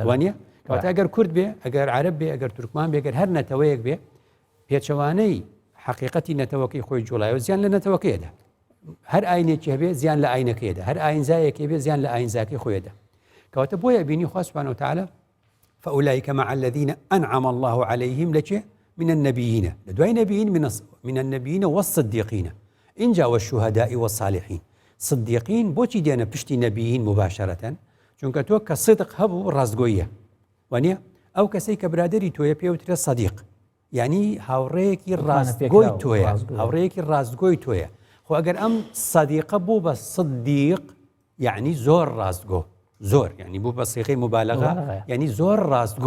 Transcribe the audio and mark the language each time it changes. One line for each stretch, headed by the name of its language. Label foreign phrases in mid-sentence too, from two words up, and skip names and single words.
Central Kurdish: وانە. کەواتە ئەگەر کورد بێ، ئەگەر عەرەب بێ، ئەگەر تورکمان بێ، ئەگەر هەر نەتەوەیەک بێ، پێچەوانەی حەقیقەتی نەتەوەکەی خۆی جوڵایەوە زیان لە نەتەوەکەیەدا. هەر ئاینێکی هەبێ زیان لە ئاینەکەیەدا، هەر ئاینزایەکی بێ زیان لە ئاینزاکەی خۆیەدا. کەواتە بۆیە بینی خوا
Arabic: سوبحانەهو وتەعالە فأولئك مع الذين أنعم الله عليهم
Central Kurdish: لچێ
Arabic: من النبيين
Central Kurdish: لدوای نبيين
Arabic: من النبيين والصديقين
Central Kurdish: إنجا
Arabic: والشهداء والصالحين.
Central Kurdish: صديقين بۆچی دێنە پشتی نەبیین مباشرەتەن؟ چونکە تۆ کە صدق هەبوو ڕاستگۆییە وانە ئەو کەسەی کە برادری تۆیە پێوترە صدیق یعنی هاوڕەیەکی ڕاستگۆی تۆیە، هاوڕەیەکی ڕاستگۆی تۆیە. خۆ ئەگەر ئەم صدیقە بوو بە صدیق یعنی زۆر ڕاستگۆ، زۆر یعنی بوو بە سیغەی مبالغە یعنی زۆر ڕاستگۆ.